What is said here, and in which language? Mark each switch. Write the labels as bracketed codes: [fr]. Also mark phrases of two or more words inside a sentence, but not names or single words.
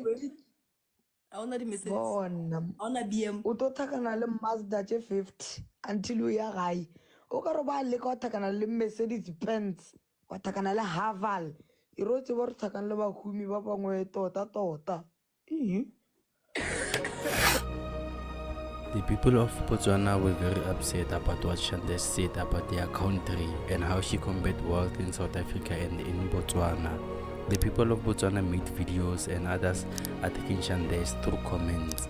[nso] dingwe? A gona di-Mercedes? bona A gona BM? o to thakana le Mazda tše 50 until o ya gae o ka re ba leka wa thakana le Mercedes Benz wa thakana le Haval e re o tseba re thakana le bahumi ba bangwe tota [en] The people of Botswana were very upset about what Shandesh said about their country and how she compared wealth in South Africa and in Botswana. The people of Botswana made videos and others attacking Shandesh through comments.